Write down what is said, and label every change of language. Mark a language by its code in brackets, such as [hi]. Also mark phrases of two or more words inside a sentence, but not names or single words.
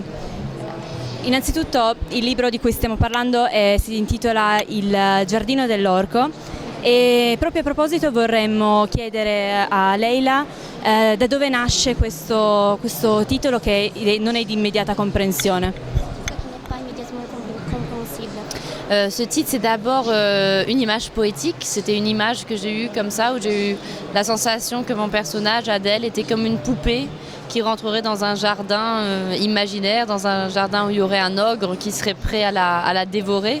[it] Innanzitutto il libro di cui stiamo parlando si intitola Il giardino dell'orco e proprio a proposito vorremmo chiedere a Leila da dove nasce questo titolo che non è di immediata comprensione. [fr] Ce titre, c'est d'abord une image poétique. C'était une image que j'ai eue comme ça, où j'ai eu la sensation que mon personnage, Adèle, était comme une poupée qui rentrerait dans un jardin imaginaire, dans un jardin où il y aurait un ogre qui serait prêt à la dévorer.